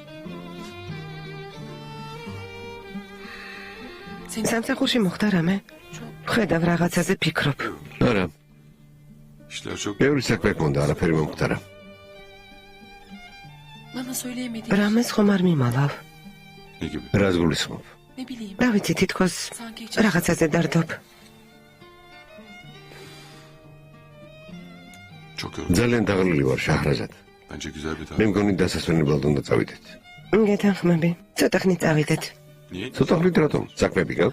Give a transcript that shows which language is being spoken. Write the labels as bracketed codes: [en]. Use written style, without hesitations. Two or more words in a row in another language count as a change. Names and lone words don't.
[ka] სამსახურში მოხდა რამე? ხედავ რაღაცაზე ფიქრობ. არა. ბევრი საქმე გქონდა, არაფერი მომხდარა. [tr] Bana söyleyemediğin [ka] რამეს ხომ არ მიმალავ? რას გულისხმობ? [tr] ne bileyim. [ka] რა ვიცი, თითქოს [tr] Sanki hiç... [ka] რაღაცაზე დარდობ. ძალიან დაღლილი ვარ, შაჰრაზად. მე მგონი დასასვენებლად უნდა წავიდეთ. გეთანხმები. ცოტა ხნით წავიდეთ. ცოტა ხნით რატომ? საქმეები გაქვს?